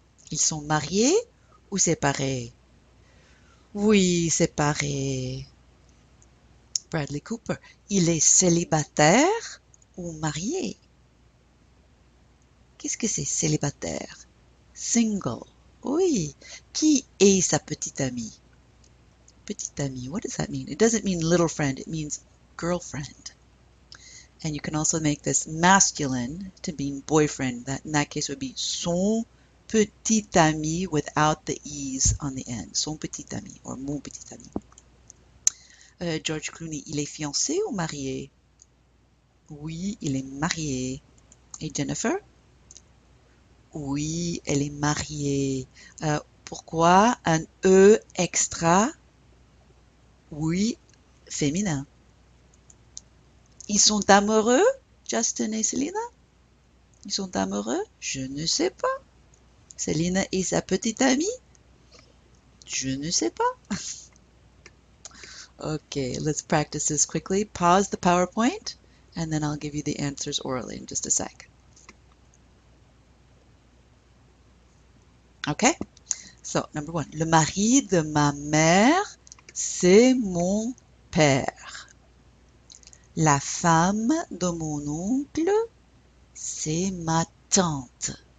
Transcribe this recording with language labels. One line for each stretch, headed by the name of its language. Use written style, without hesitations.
French: Ils sont mariés ou séparés? Oui, séparés. Bradley Cooper. Il est célibataire ou marié? Qu'est-ce que c'est célibataire? Single. Oui. Qui est sa petite amie?
English: Petite amie, what does that mean? It doesn't mean little friend, it means girlfriend. And you can also make this masculine to mean boyfriend. That in that case would be
French: son petit ami
English: without the e's on the end.
French: Son petit ami or mon petit ami. George Clooney, il est fiancé ou marié? Oui, il est marié. Et Jennifer? Oui, elle est mariée. Pourquoi un E extra? Oui, féminin. Ils sont amoureux, Justin et Selena? Ils sont amoureux? Je ne sais pas. Selena et sa petite amie? Je ne sais pas.
English: Okay, let's practice this quickly. Pause the PowerPoint, and then I'll give you the answers orally in just a sec. Okay, so number one.
French: Le mari de ma mère, c'est mon père. La femme de mon oncle, c'est ma tante.